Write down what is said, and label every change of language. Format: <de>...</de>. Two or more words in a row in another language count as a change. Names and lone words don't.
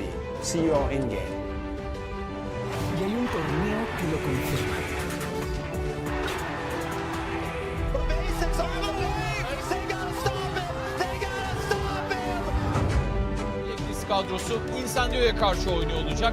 <en>See you all in-game.</en> <es>Y hay un torneo que lo confirma.</es> <tr>Blacklist kadrosu Incendios'ya karşı oynuyor olacak.</tr>